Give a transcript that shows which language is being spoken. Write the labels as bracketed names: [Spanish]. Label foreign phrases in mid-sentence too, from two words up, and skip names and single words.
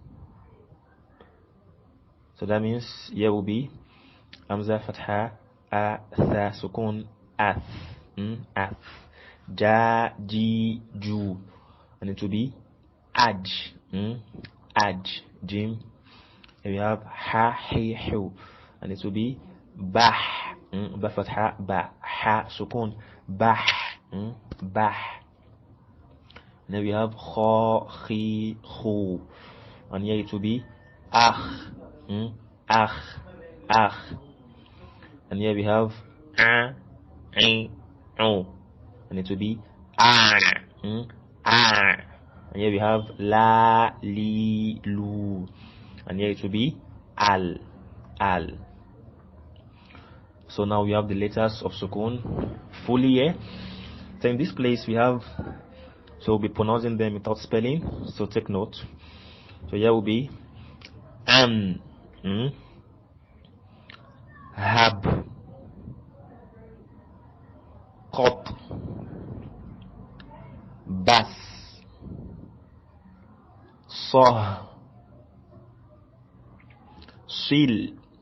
[English] So that means here will be hamza fatha a, tha sukun ath, ath. Ja, ji, ju. And it will be aj, aj, jim. Here we have ha, hi, hu. And it will be bah, ba fatha ba, ha sukun bah, bah. And then we have kha, khi, khu. And here it will be akh, akh, akh. And here we have a, o. And it will be a, a. And here we have la, li, lu. And here it will be al, al. So now we have the letters of sukun fully here. So in this place we have, so we'll be pronouncing them without spelling, so take note. So here will be an, hab, qat, bas, sah, sil,